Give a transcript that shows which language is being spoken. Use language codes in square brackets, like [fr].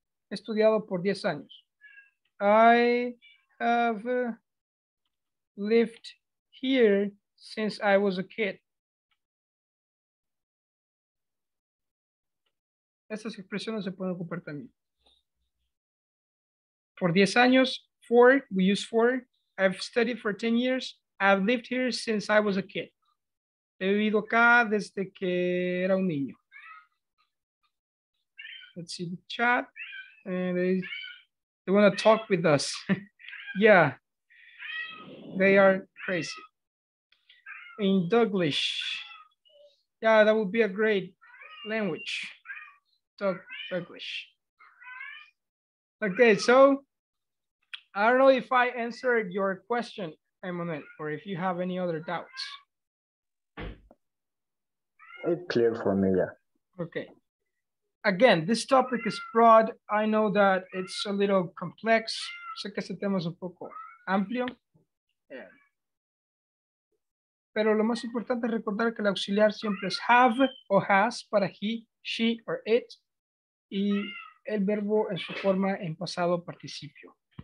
[es] He estudiado por 10 años. [en] I have lived here since I was a kid. [es] Estas expresiones se pueden ocupar también. Por 10 años, [en] for, we use for. I've studied for 10 years. I've lived here since I was a kid. [es] He vivido acá desde que era un niño. [en] Let's see the chat. And they want to talk with us. Yeah, they are crazy. In Douglas. Yeah, that would be a great language. Douglas. Okay, so I don't know if I answered your question, Emmanuel, or if you have any other doubts. It's clear for me, yeah. Okay. Again, this topic is broad. I know that it's a little complex. [es] Sé que este tema es un poco amplio. Pero lo más importante es recordar que el auxiliar siempre es have o has para he, she, or it. Y el verbo en su forma en pasado participio.